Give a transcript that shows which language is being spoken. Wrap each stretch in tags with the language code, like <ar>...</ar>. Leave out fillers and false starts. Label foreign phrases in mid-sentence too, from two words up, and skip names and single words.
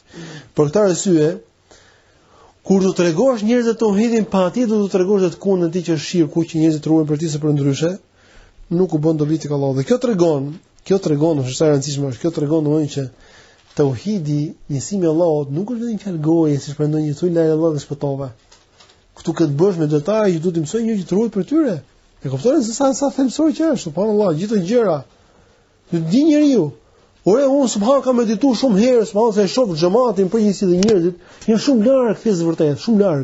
<sq>Për këtë arsye, kur do të tregosh njerëzve tauhidin, patjetër do të tregosh atë kundën e tij që është shirku, që njerëzit ruhen për ti se për ndryshe, nuk u bën dobi tek Allahu. Dhe kjo tregon, është e rëndësishme, kjo tregon domosdoshmë që tauhidi, njësimi i Allahut, nuk është vetëm fjalë goje, siç pretendon një thuj</sq> <ar>لا إله إلا الله</ar> <sq>dhe shpëtove. Këtu këtë bësh me detaj që duhet të mësoj një që të ruhet për tyre. E kuptoni se sa thelbësor që është, subhanallahu, gjithë të gjëra. Ju di njeriu. Ore unë subhanallahu kam medituar shumë herë, subhanallahu se e shoh xhamatin përgjithësi dhe njerëzit janë shumë larg fesë vërtet, shumë larg.</sq>